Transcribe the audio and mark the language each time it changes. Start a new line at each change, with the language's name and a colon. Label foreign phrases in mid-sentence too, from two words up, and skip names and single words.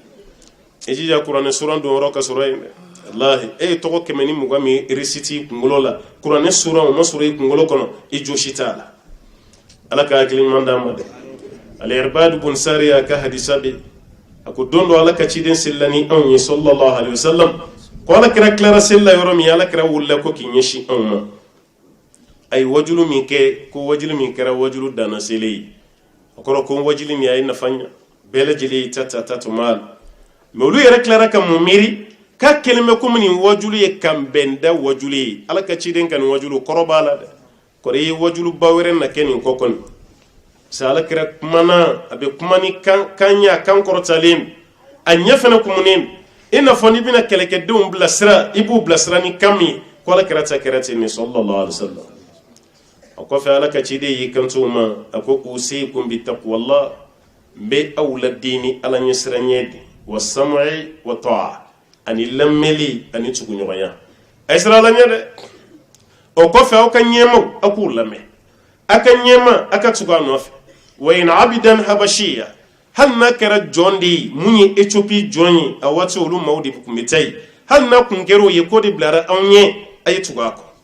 Bambara: i jija kuranɛ suran don yɔrɔ ka sɔrɔ yen dɛ wallahi ye tɔgɔ 120 min récite kunkolo la kuranɛ suran o ma sɔrɔ i kunkolo kɔnɔ i josi t'a la ala ka hakili ɲuman d'an ma dɛ al-Irbad bun Sariya ka hadisa bɛ a ko don dɔ ala ka ciden selila ni anw ye
Arabic: صلى الله عليه وسلم
Bambara: ko ala kɛra tilara selila yɔrɔ min ala kɛra wulila ko k'i ɲɛsin anw ma a ye wajulu min kɛ ko wajulu min kɛra wajulu danna sele ye o kɔrɔ ko wajulu min a ye nafa ɲa bɛɛ lajɛlen ta tuma la mais olu yɛrɛ tilara ka mun miiri k'a kelen bɛ komi nin wajulu ye kan bɛnda wajulu ye ala ka ciden ka nin wajulu kɔrɔ b'a la dɛ kɔrɔ i ye wajulu ba wɛrɛ na kɛ nin kɔ kɔni sa ala kɛra kumana a bɛ kuma ni kan ɲa kan kɔrɔtalen a ɲɛ fana kumunen i n'a fɔ n'i bɛna kɛlɛkɛdenw bilasira i b'u bilasira ni kan min ye ko ala kɛra ten nin
Arabic: صلى الله عليه وسلم
Bambara: o kɔfɛ ala ka ciden y'i kanto ma a ko
Arabic: أوصيكم بتقوى الله
Bambara: n bɛ aw laden ni ala ɲɛsiranya de
Arabic: والسمع والطاعة
Bambara: ani lamɛnli ani tuguɲɔgɔnya a ye sira ala ɲɛ dɛ o kɔfɛ aw ka ɲɛmaw aw k'u lamɛn a ka ɲɛma a ka tugu a nɔfɛ
Arabic: وإن عبدا حبشيا
Bambara: hali n'a kɛra jɔn de ye mun ye Éthiopie jɔn ye a waati olu maaw de tun bɛ taa yen hali n'a kun kɛra o ye ko de bilara anw ɲɛ a ye tugu a kɔ